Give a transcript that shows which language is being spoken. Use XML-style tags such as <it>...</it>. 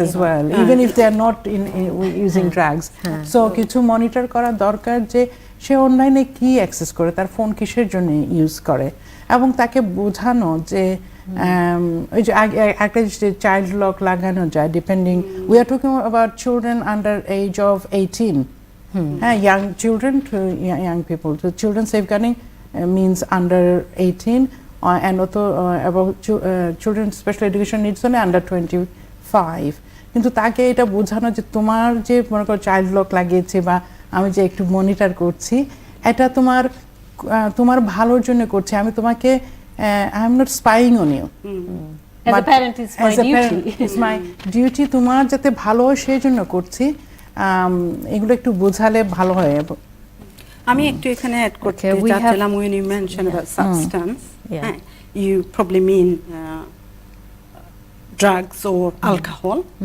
<en>as well, even if they are not using drugs. So</en> <bn>কিছু monitor করা দরকার যে সে অনলাইনে কি অ্যাক্সেস করে, তার ফোন কিসের জন্য ইউজ করে, এবং তাকে বোঝানো যে ওই যে একটা চাইল্ড লক লাগানো যায়, depending,</bn> <en>We are talking about children under age of 18, হ্যাঁ, young children to young people, so children safeguarding means under 18, and also about children special education needs only under 25.</en> <bn>কিন্তু তাকে এটা বোঝানো যে তোমার যে মনে করো চাইল্ড লক লাগিয়েছে বা আমি যে একটু মনিটর করছি, এটা তোমার ভালোর জন্য করছি, আমি তোমাকে</bn> <en>I am not spying on you. As a parent, it's my</en> <bn>duty তোমার যাতে ভালো হয় সেই জন্য করছি। এগুলো একটু বোঝালে ভালো হয়। আমি একটু এখানে অ্যাড করতে চাচ্ছিলাম,</bn> <en>when you mention about substance, you probably mean drugs or alcohol.</en>